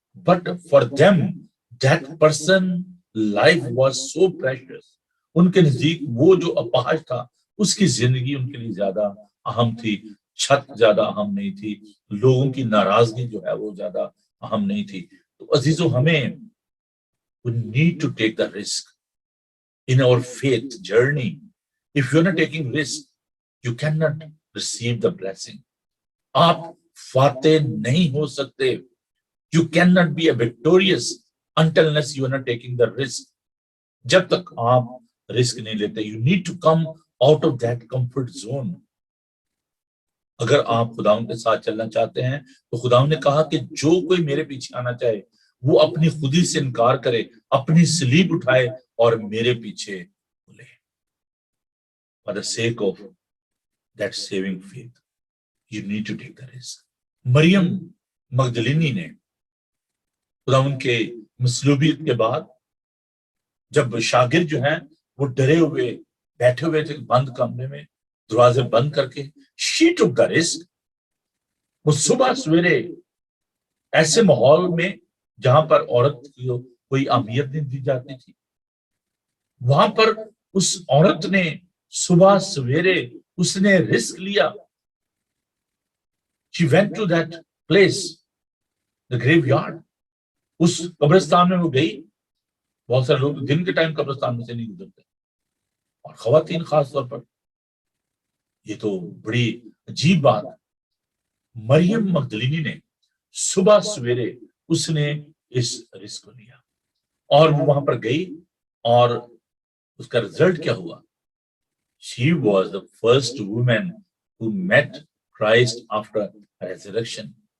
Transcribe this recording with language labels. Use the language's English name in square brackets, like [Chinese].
[English] But for them that person life was so precious. [Urdu] ان کے نزدیک وہ جو اپاہج تھا اس کی زندگی ان کے لیے زیادہ اہم تھی, چھت زیادہ اہم نہیں تھی, لوگوں کی ناراضگی جو ہے وہ زیادہ اہم نہیں تھی. تو عزیزو, ہمیں [English] we need to take the risk in our faith journey. If you're not taking risk, you cannot receive the blessing. [Urdu] آپ فاتح نہیں ہو سکتے. [English] You cannot be a victorious until unless you are not taking the risk. [Urdu] جب تک آپ risk نہیں لیتے. [English] You need to come out of that comfort zone. [Urdu] اگر آپ خداوند کے ساتھ چلنا چاہتے ہیں تو خداوند نے کہا کہ جو کوئی میرے پیچھے آنا چاہے وہ اپنی خودی سے انکار کرے, اپنی صلیب اٹھائے اور میرے پیچھے چلے. [English] For the sake of that saving faith, you need to take the risk. [Urdu] مریم مگدلینی نے خداوند کے مصلوبیت کے بعد جب شاگرد جو ہیں وہ ڈرے ہوئے بیٹھے ہوئے تھے بند کمرے میں, دروازے بند کر کے, [English] she took the risk. [Urdu] وہ صبح سویرے ایسے ماحول میں جہاں پر عورت کو کوئی اہمیت نہیں دی جاتی تھی, وہاں پر اس عورت نے صبح سویرے اس نے رسک لیا. [English] She went to that place, the graveyard. [Urdu] اس قبرستان میں وہ گئی. بہت سارے لوگ دن کے ٹائم قبرستان میں سے نہیں گزرتے, اور خواتین خاص طور پر. یہ تو بڑی عجیب بات ہے. مریم مگدلینی نے صبح سویرے اس نے اس رسک کو لیا اور وہ وہاں پر گئی, اور اس کا رزلٹ کیا ہوا؟ [English] She was the first woman who met Christ after resurrection.